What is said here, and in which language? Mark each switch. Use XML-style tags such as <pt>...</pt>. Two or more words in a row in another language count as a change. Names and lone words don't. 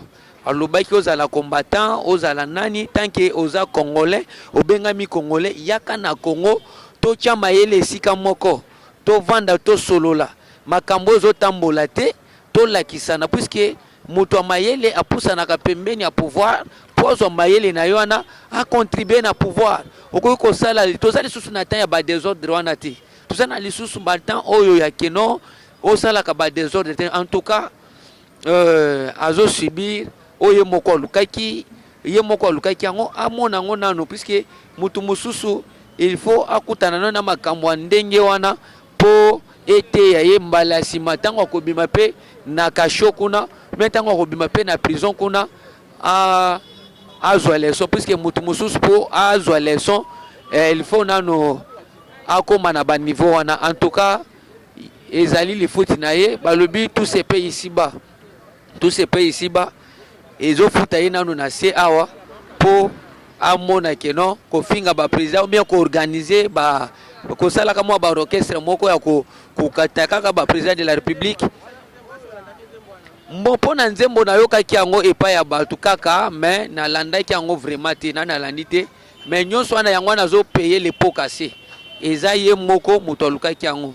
<ln>alobaki ozala combattant ozala nani</ln> <fr>tant que</fr> <ln>oza congolais obengami congolais yaka na Congo to tia mayele esika moko to vanda to solola makambo ezotambola te to lakisana puisque moto mayele apusanaka pembeni ya pouvoir pozo mayele na yona</ln> <fr>a contribuer</fr> <ln>na pouvoir okoki kosala tozali susu na temps ya ba désordre wana te tozana lisusu ba temps oyo ya keno osalaka ba désordre te</ln> <fr>en tout cas</fr> <ln>azo subir oye moko lukaki ye moko lukaki yango amona ngo nano puisque mutu mususu</ln> <fr>il faut</fr> <ln>akutana na makambo ndenge wana po ete ya ye mbala sima tango akobima pe na kasho kuna mais tango akobima pe na prison kuna azwa leçon puisque mutu mususu po azwa leçon</ln> <fr>il faut</fr> <ln>nano akoma na ba niveau wana</ln> <fr>en tout cas</fr> <ln>ezali</ln> <fr>le foot</fr> <ln>na ye balobi</ln> <fr>tous ces pays ici bas</fr> <ln>ezofuta ye nano na se awa po amona keno kofinga ba</ln> <fr>président ou bien</fr> <ln>ko organiser ba kosala kama ba orchestre moko ya kokataka ba</ln> <fr>président de la république</fr> <ln>mbo na nzembo na yoka ki yango epa ya batu kaka mais na landa ki yango vraiment te na landi te mais nyonso wana yango nazo</ln> <fr>payer les pots cassés</fr> <ln>eza ye moko moto alukaki yango.</ln>